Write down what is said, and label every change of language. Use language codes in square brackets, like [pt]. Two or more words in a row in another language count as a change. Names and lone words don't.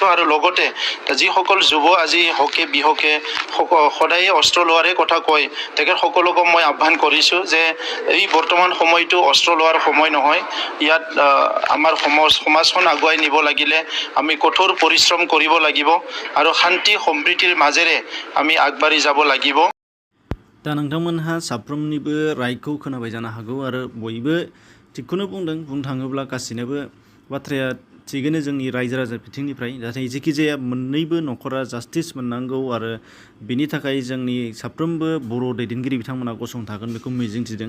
[as] আৰু লগতে যিসকল যুৱ আজি হকে বিহকে সদায়ে অস্ত্ৰ লোৱাৰে কথা কয়, তেখেতসকলকো মই আহ্বান কৰিছোঁ যে এই বৰ্তমান সময়টো অস্ত্ৰ লোৱাৰ সময় নহয়। ইয়াত আমাৰ সমাজখন আগুৱাই নিব লাগিলে আমি কঠোৰ পৰিশ্ৰম কৰিব লাগিব আৰু শান্তি সম্প্ৰীতিৰ মাজেৰে আমি আগবাঢ়ি যাব লাগিব। [brx] दा नोंथांमोनहा साफ्रोमनिबो रायखौ खोनाबाय जानो हागौ आरो बयबो थिगखौनो बुंदों। बुंनो थाङोब्ला गासिनोबो बाथ्राया थिगैनो जोंनि रायजो राजा बिथिंनिफ्राय, नाथाय जेखिजाया मोननैबो न'खरा जास्टिस मोननांगौ आरो बिनि थाखाय जोंनि साफ्रोमबो बर' दैदेनगिरि बिथांमोना गसंथागोन बेखौ मिजिंथिदों।